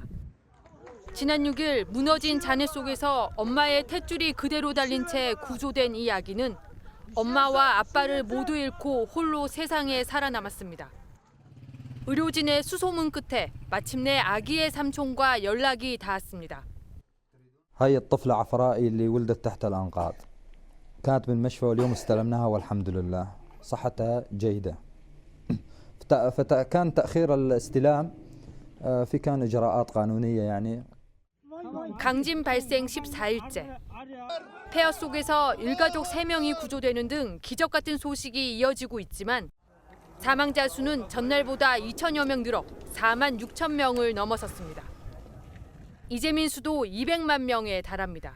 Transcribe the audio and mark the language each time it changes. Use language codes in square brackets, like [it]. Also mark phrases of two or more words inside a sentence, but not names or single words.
[ko] 지난 6일 무너진 잔해 속에서 엄마의 탯줄이 그대로 달린 채 구조된 이 아기는 엄마와 아빠를 모두 잃고 홀로 세상에 살아남았습니다. 의료진의 수소문 끝에 마침내 아기의 삼촌과 연락이 닿았습니다. [ar] هاي الطفلة عفرائي اللي ولدت تحت الأنقاض كانت بالمشفى واليوم استلمناها والحمد لله صحتها جيدة فكان تأخير الاستلام في كان إجراءات قانونية يعني. [ko] 강진 발생 14일째. 폐허 속에서 일가족 3명이 구조되는 등 기적 같은 소식이 이어지고 있지만 사망자 수는 전날보다 2천여 명 늘어 4만 6천 명을 넘어섰습니다. 이재민 수도 200만 명에 달합니다.